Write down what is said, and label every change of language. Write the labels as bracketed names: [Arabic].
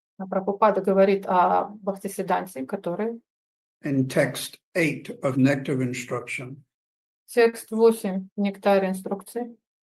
[Russian] Прабхупада говорит о Бхактисиддханте, который [English] in text 8 of Nectar of Instruction. [Russian] Текст 8 Нектарь инструкции.